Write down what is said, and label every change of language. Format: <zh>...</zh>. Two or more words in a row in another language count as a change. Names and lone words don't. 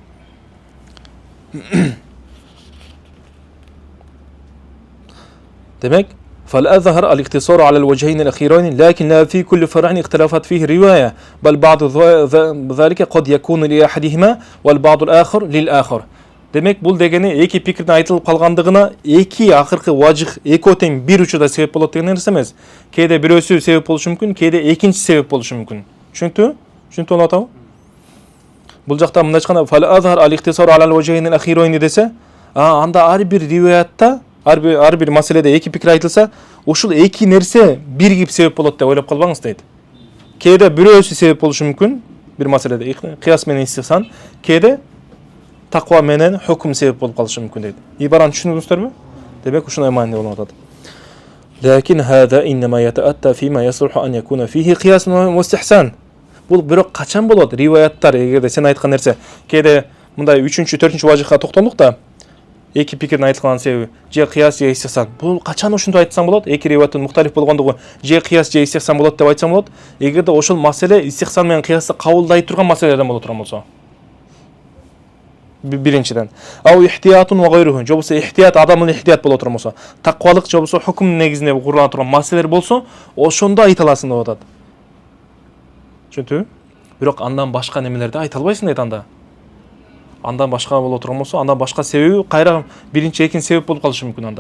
<ar>Demek فالأظهر الاقتصار على الوجهين الأخيرين لكن لا في كل فرع اختلافات فيه رواية بل بعض ذلك قد يكون لأحدهما والبعض الآخر للآخر.</ar> <ky>Демек бул дегени эки пикирдин айтылып калгандыгына эки акыркы важих экөө тең бир учурда себеп болот деген нерсе эмес. Кээде бирөөсү себеп болушу мүмкүн, кээде экинчи себеп болушу мүмкүн. Түшүнүктүбү? Түшүнүктү болуп атабы? Бул жакта мындай айтканда</ky> <ar>فالأظهر الاقتصار على الوجهين الأخيرين</ar> <ky>десе, анда ар бир риwayatта, ар бир маселеде эки пикир айтылса, ушул эки нерсе биригип себеп болот деп ойлоп калбаңыз дейт. Кээде бирөөсү себеп болушу мүмкүн, бир маселеде кыяс менен истихсан, кээде таква менен hukm себеп болуп калышы мүмкүн дейт. Ибараны түшүндүңүздөрбү? Демек ушундай маани болуп атат.</ky> <ar>لكن هذا إنما يتأتى فيما يصح أن يكون فيه قياس واستحسان.</ar> <ky>Бул бирок качан болот? Риваяттар, эгерде сен айткан нерсе, кээде мындай 3-чү, 4-чү важихка токтолдук да, эки пикирдин айтылган себеби же кыяс же истихсан. Бул качан ушундай айтсаң болот? Эки риваяттын мухталиф болгондугу же кыяс же истихсан болот деп айтсаң болот. Эгерде ошол маселе истихсан менен кыясты кабылдай турган маселелерден боло турган болсо. Биринчиден.</ky> <ar>أو احتياط وغيره.</ar> <ky>Жобосо ихтият адамдын ихтият боло турган болсо, таквалык жобосо hukm негизинде курулган турган маселелер болсо, ошондо айта аласың деп атат. Түшүнүктүбү? Бирок андан башка немелерди айта албайсың дейт анда. Андан башка боло турган болсо, андан башка себеби кайра биринчи экинчи себеп болуп калышы мүмкүн анда.</ky>